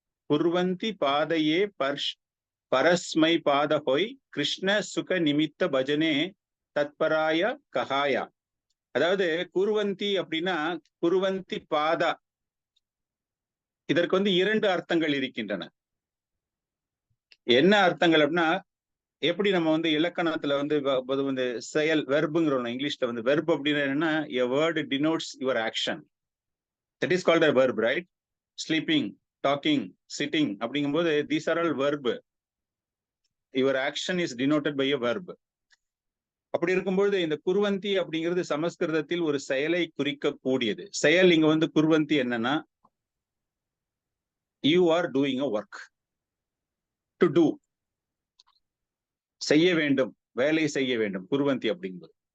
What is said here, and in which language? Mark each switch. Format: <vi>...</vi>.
<sa>குர்வந்தி பாதையே பரஸ்மை பாத ஹோய் கிருஷ்ண சுக நிமித்த பஜனே தத்பராய கஹாயா.</sa> <ta>அதாவது குர்வந்தி அப்படின்னா குர்வந்தி பாதா, இதற்கு வந்து இரண்டு அர்த்தங்கள் இருக்கின்றன. என்ன அர்த்தங்கள் அப்படின்னா, எப்படி நம்ம வந்து இலக்கணத்துல வந்து செயல் வெர்புங்கிறோம் இங்கிலீஷ்ல வந்து. வெர்ப் அப்படின்னா என்னன்னா,</ta> <en>a word denotes your action, that is called a verb, right? Sleeping, talking, sitting</en> <ta>அப்படிங்கும்போது</ta> <en>these are all verb. your action is denoted by a verb.</en> <ta>அப்படி இருக்கும்போது இந்த குர்வந்தி அப்படிங்கிறது சமஸ்கிருதத்தில் ஒரு செயலை குறிக்கக்கூடியது. செயல் இங்க வந்து குர்வந்தி என்னன்னா,</ta> <en>you are doing a work, to do,</en> <ta>செய்ய வேண்டும், வேலை செய்ய வேண்டும், குர்வந்தி அப்படிங்கும்போது.</ta>